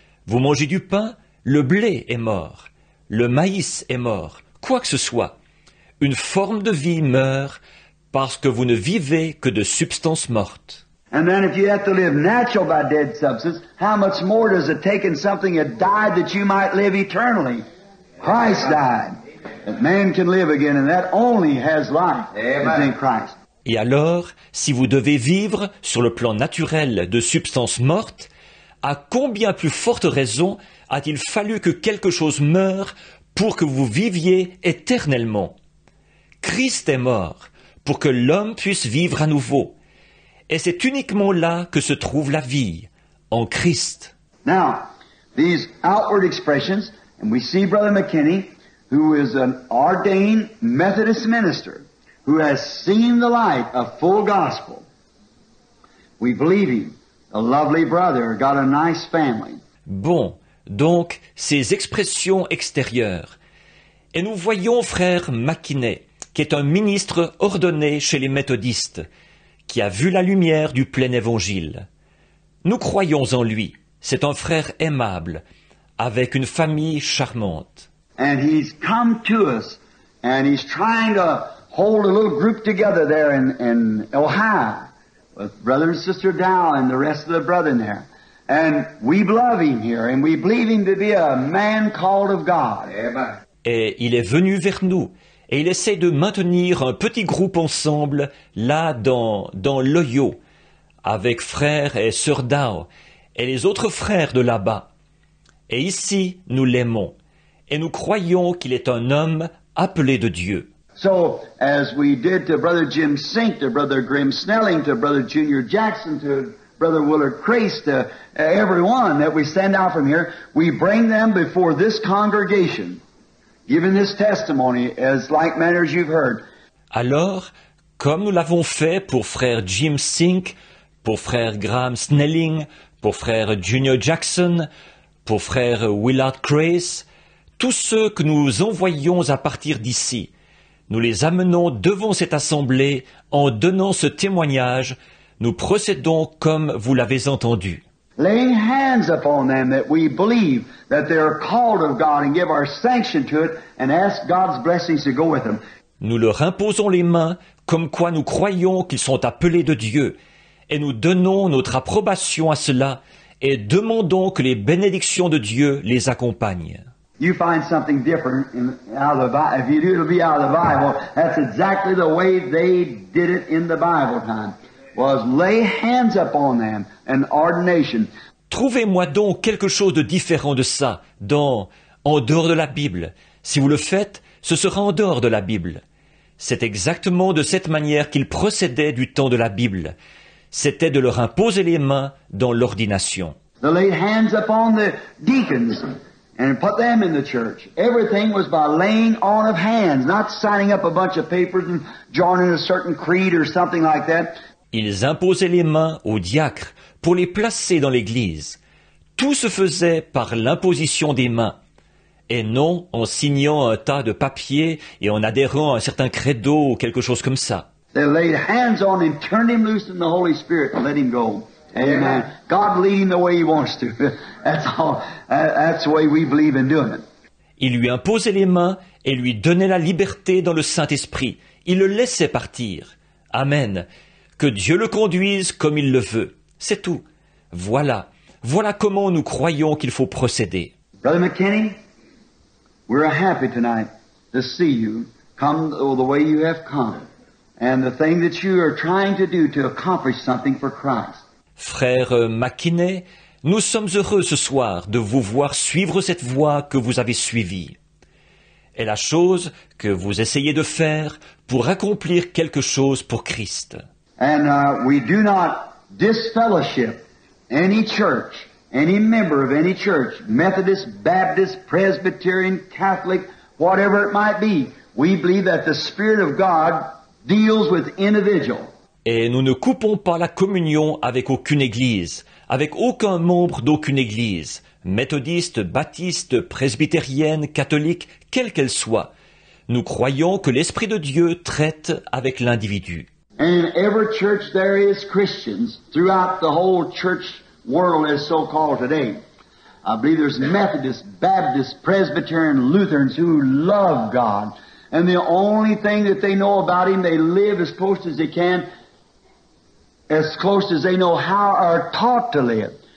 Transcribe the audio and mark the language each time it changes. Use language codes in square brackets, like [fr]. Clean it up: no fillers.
[fr] Vous mangez du pain, le blé est mort. Le maïs est mort. Quoi que ce soit. Une forme de vie meurt parce que vous ne vivez que de substances mortes. [en] And then if you have to live natural by dead substance, how much more does it take in something that died that you might live eternally? Christ died. That man can live again, and that only has life. It's in Christ. [fr] Et alors, si vous devez vivre sur le plan naturel de substances mortes, à combien plus forte raison a-t-il fallu que quelque chose meure pour que vous viviez éternellement? Christ est mort pour que l'homme puisse vivre à nouveau. Et c'est uniquement là que se trouve la vie, en Christ. [en] Now, these outward expressions, and we see Brother McKinney, who is an ordained Methodist minister, who has seen the light of full gospel. We believe him. A lovely brother, got a nice family. [fr] Bon, donc, ces expressions extérieures. Et nous voyons frère McKinney, qui est un ministre ordonné chez les méthodistes, qui a vu la lumière du plein évangile. Nous croyons en lui. C'est un frère aimable, avec une famille charmante. [en] And he's come to us, and he's trying to hold a little group together there in Ohio, with Brother and Sister Dow and the rest of the brethren there. And we love him here, and we believe him to be a man called of God. Amen. [fr] Et il est venu vers nous, et il essaie de maintenir un petit groupe ensemble, là dans l'Ohio, avec frère et sœur Dow, et les autres frères de là-bas. Et ici, nous l'aimons, et nous croyons qu'il est un homme appelé de Dieu. [en] So, as we did to Brother Jim Sink, to Brother Grim Snelling, to Brother Junior Jackson, to Brother Willard Crace, to everyone that we send out from here, we bring them before this congregation, giving this testimony as like manner as you've heard. [fr] Alors, comme nous l'avons fait pour frère Jim Sink, pour frère Graham Snelling, pour frère Junior Jackson, pour frère Willard Crace, tous ceux que nous envoyons à partir d'ici, nous les amenons devant cette assemblée en donnant ce témoignage. Nous procédons comme vous l'avez entendu. [en] Laying hands upon them that we believe that they are called of God and give our sanction to it and ask God's blessings to go with them. [fr] Nous leur imposons les mains comme quoi nous croyons qu'ils sont appelés de Dieu et nous donnons notre approbation à cela et demandons que les bénédictions de Dieu les accompagnent. [en] You find something different out of the Bible. If you do, it'll be out of the Bible. That's exactly the way they did it in the Bible time. Was lay hands upon them, an ordination. [fr] Trouvez-moi donc quelque chose de différent de ça, en dehors de la Bible. Si vous le faites, ce sera en dehors de la Bible. C'est exactement de cette manière qu'ils procédaient du temps de la Bible. C'était de leur imposer les mains dans l'ordination. [en] They laid hands upon the deacons and put them in the church. Everything was by laying on of hands, not signing up a bunch of papers and joining a certain creed or something like that. [fr] Ils imposaient les mains aux diacres pour les placer dans l'Église. Tout se faisait par l'imposition des mains, et non en signant un tas de papiers et en adhérant à un certain credo ou quelque chose comme ça. [en] They laid hands on him, turned him loose in the Holy Spirit, and let him go. Amen. God lead him the way He wants to. That's all. That's the way we believe in doing it. [fr] Ils lui imposaient les mains et lui donnaient la liberté dans le Saint-Esprit. Ils le laissaient partir. Amen. Que Dieu le conduise comme il le veut. C'est tout. Voilà comment nous croyons qu'il faut procéder. [en] Brother McKinney, we're happy tonight to see you come the way you have come, and the thing that you are trying to do to accomplish something for Christ. [fr] Frère McKinney, nous sommes heureux ce soir de vous voir suivre cette voie que vous avez suivie. Et la chose que vous essayez de faire pour accomplir quelque chose pour Christ. [en] And we do not disfellowship any church, any member of any church, Methodist, Baptist, Presbyterian, Catholic, whatever it might be. We believe that the Spirit of God deals with individuals. [fr] Et nous ne coupons pas la communion avec aucune église, avec aucun membre d'aucune église, méthodiste, baptiste, presbytérienne, catholique, quelle qu'elle soit. Nous croyons que l'Esprit de Dieu traite avec l'individu. [en] And in every church there is Christians throughout the whole church world as so called today. I believe there's Methodists, Baptists, Presbyterian, Lutherans who love God. And the only thing that they know about Him, they live as close as they can, as close as they know how or taught to live.